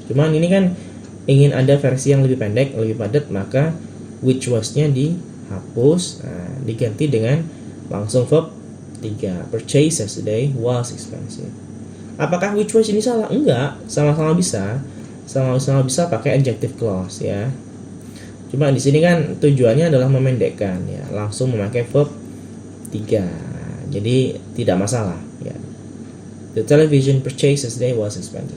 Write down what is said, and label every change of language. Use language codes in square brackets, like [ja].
[id] Cuman ini kan ingin ada versi yang lebih pendek, lebih padat, maka which was-nya dihapus, diganti dengan langsung verb 3. [en] Purchase yesterday was expensive. [id] Apakah which was ini salah? Enggak, sama-sama bisa. Sama-sama bisa pakai adjective clause ya. Cuma di sini kan tujuannya adalah memendekkan ya, langsung memakai verb 3. Jadi tidak masalah ya. [en] The television purchased yesterday was expensive.